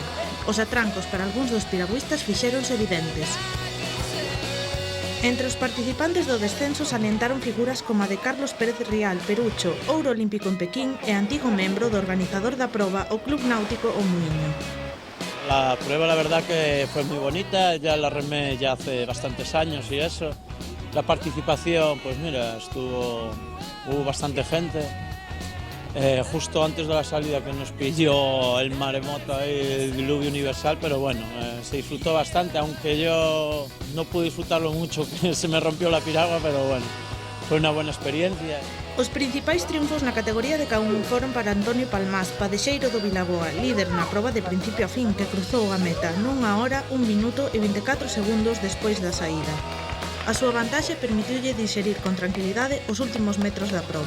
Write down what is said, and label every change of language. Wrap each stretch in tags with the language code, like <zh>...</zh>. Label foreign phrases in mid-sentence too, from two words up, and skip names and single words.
<gl>Os atrancos para algúns dos piragüistas fixéronse evidentes. Entre os participantes do descenso salientaron figuras como a de Carlos Pérez Rial, Perucho, ouro olímpico en Pequín e antigo membro do organizador da proba, o Club Náutico O Muiño.</gl> <es>La prueba la verdad que fue muy bonita, ya la remé ya hace bastantes años y eso. La participación, pues mira, hubo bastante gente. Justo antes de la salida que nos pilló el maremoto ahí, el diluvio universal, pero bueno, se disfrutó bastante, aunque yo no pude disfrutarlo mucho, que se me rompió la piragua, pero bueno, fue una buena experiencia.</es> <gl>Os principais triunfos na categoría de Caún foron para Antonio Palmás, padexeiro do Vilaboa, líder na proba de principio a fin, que cruzou a meta nunha hora, 1 minuto e 24 segundos despois da saída. A súa vantaxe permitiulle digerir con tranquilidade os últimos metros da proba.</gl>